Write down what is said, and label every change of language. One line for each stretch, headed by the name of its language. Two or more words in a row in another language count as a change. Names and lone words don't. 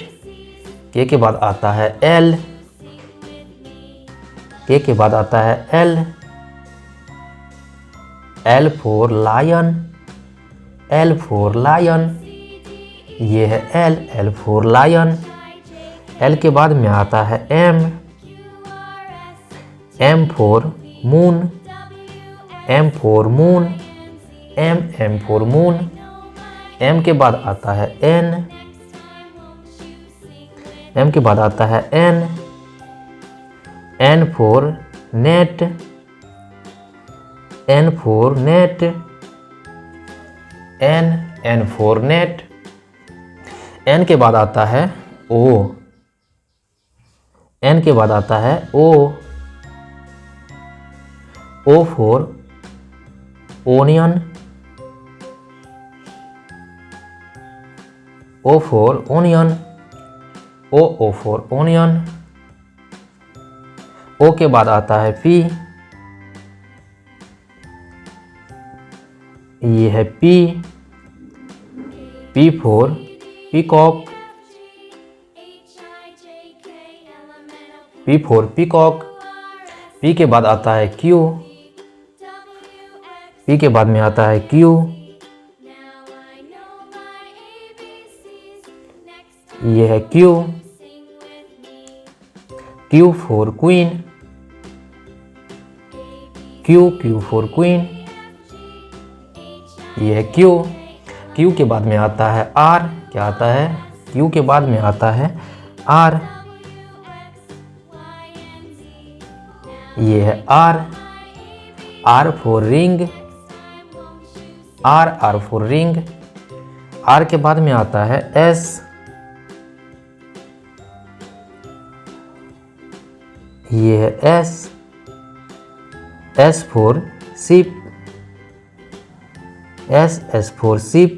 Hindi: के बाद आता है एल। के बाद आता है
English: L for lion. L for lion.
Hindi: ये है
English: L for lion.
Hindi: एल के बाद में आता है
English: M for moon. M for moon. M for moon.
Hindi: एम के बाद आता है एम के बाद आता है
English: N for net. N for net. N for net.
Hindi: एन के बाद आता है ओ। एन के बाद आता है ओ।
English: O for onion, O for onion, O for onion।
Hindi: O के बाद आता है P, ये है P,
English: P for peacock, P for peacock।
Hindi: P के बाद आता है Q, P के बाद में आता है Q, ये है
English: Q, Q for queen, Q for queen,
Hindi: ये है Q, Q के बाद में आता है R, क्या आता है, Q के बाद में आता है R, ये है R,
English: R for ring, R for ring।
Hindi: R के बाद में आता है S, ये है S,
English: S for sheep, S for sheep।